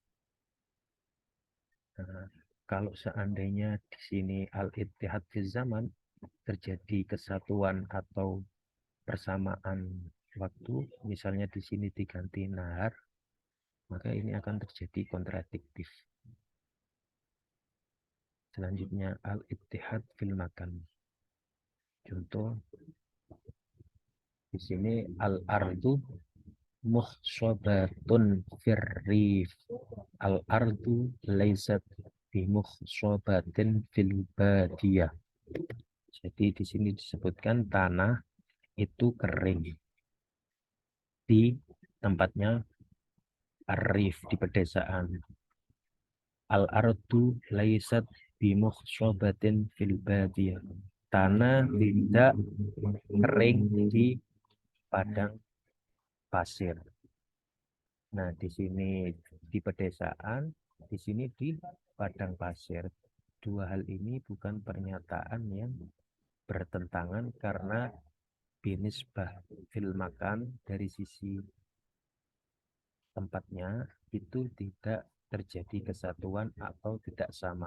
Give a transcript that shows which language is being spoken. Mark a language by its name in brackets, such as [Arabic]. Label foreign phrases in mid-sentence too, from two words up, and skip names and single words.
[Indonesian] Nah, kalau seandainya di sini [Arabic] الاتحاد في الزمان [Indonesian] terjadi kesatuan atau persamaan waktu, misalnya di sini diganti nahar, maka ini akan terjadi kontradiktif. Selanjutnya [Arabic] الاتحاد في المكان. [Indonesian] Contoh di sini [Arabic] الأرض مخصبة في الريف. الأرض ليست بمخصبة في البادية. [Indonesian] Jadi di sini disebutkan tanah itu kering di tempatnya arif di pedesaan. [Arabic] الأرض ليست بمخصبة في البادية. [Indonesian] Tanah tidak kering di padang pasir. Nah, di sini di pedesaan, di sini di padang pasir. Dua hal ini bukan pernyataan yang bertentangan karena [Arabic] بالنسبة في المكان [Indonesian] dari sisi tempatnya itu tidak terjadi kesatuan atau tidak sama.